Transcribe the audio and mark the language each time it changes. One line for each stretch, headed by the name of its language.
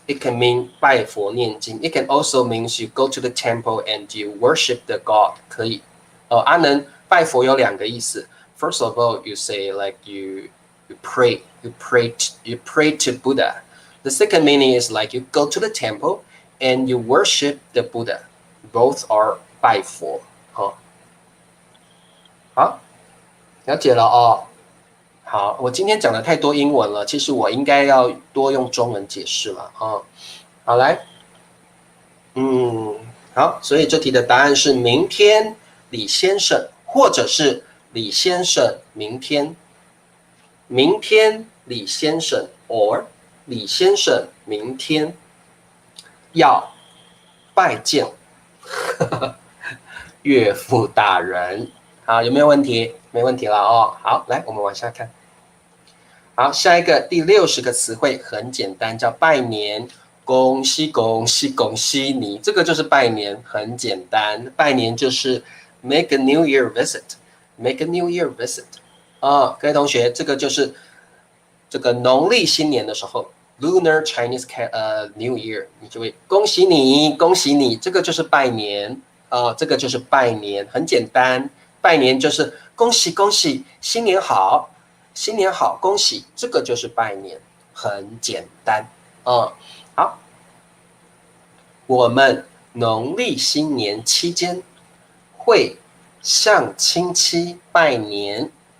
English: It can mean
Chinese: 拜佛念经。
English: It can also means you go to the temple and you worship the God.
Chinese: 可以。阿能拜佛有两个意思。
English: First of all, you say like you pray to Buddha.The second meaning is like you go to the temple and you worship the Buddha. Both are 拜佛。
Chinese: 好，了解了好，我今天讲的太多英文了，其实我应该要多用中文解释了好，来，好，所以这题的答案是明天李先生，或者是李先生明天，明天李先生 or李先生明天要拜见岳父大人。好，有没有问题？没问题了好，来，我们往下看。好，下一个第60个词汇很简单，叫拜年。恭喜恭喜恭喜你，这个就是拜年，很简单。拜年就是
English: make a New Year visit，make a New Year visit。
Chinese: 各位同学，这个就是这个农历新年的时候 ，
English: Lunar Chinese New Year，
Chinese: 你就会恭喜你，恭喜你，这个就是拜年这个就是拜年，很简单。拜年就是恭喜恭喜，新年好，新年好，恭喜，这个就是拜年，很简单好，我们农历新年期间会向亲戚拜年。